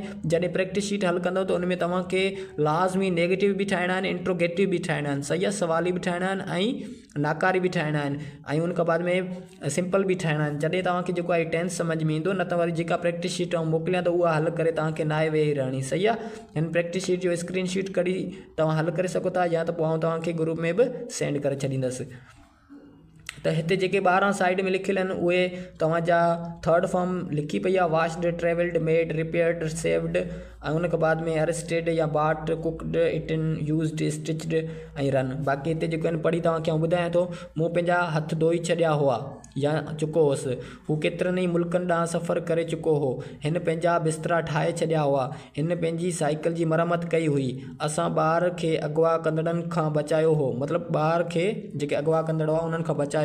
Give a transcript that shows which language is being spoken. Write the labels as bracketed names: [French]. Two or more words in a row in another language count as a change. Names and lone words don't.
[Sindhi] जॾहिं [English] practice sheet [Sindhi] हल कंदव त उन में तव्हांखे लाज़मी नेगेटिव बि ठाहिणा आहिनि इंट्रोगेटिव बि ठाहिणा आहिनि सही आहे सवाली बि ठाहिणा आहिनि ऐं नाकारी बि ठाहिणा आहिनि ऐं उन खां बाद में सिंपल बि ठाहिणा आहिनि जॾहिं तव्हांखे जेको आहे टेंस समझ में ईंदो न त वरी जेका [English] practice sheet [Sindhi] मोकिलियां त उहा हल करे तव्हांखे नाए वेही रहणी सही आहे। हिन [English] practice sheet [Sindhi] जो [English] screen sheet [Sindhi] कढी तव्हां हल करे सघो था या त पोइ आउं तव्हांखे ग्रुप में बि सेंड करे छॾींदुसि। त हिते जेके 12 साइड में लिखियल आहिनि उहे तव्हांजा [English] third form [Sindhi] लिखी पई आहे, [English] washed, travelled, made, repaired, saved [Sindhi] ऐं उन खां बाद में [English] arrested or bought, cooked, eaten, used, stitched and run. [Sindhi] बाक़ी हिते जेके आहिनि पढ़ी तव्हांखे आउं ॿुधायां थो। मूं पंहिंजा हथ धोई छॾिया हुआ या चुको हुउसि, हू केतिरनि ई मुल्कनि ॾांहुं सफ़र करे चुको हो, हिन पंहिंजा बिस्तरा ठाहे छॾिया हुआ, हिन पंहिंजी साइकिल जी मरम्मत कई हुई, असां ॿार खे अगवा कंदड़नि खां बचायो हो, मतिलबु ॿार खे जेके अगवा कंदड़ हुआ उन्हनि खां बचायो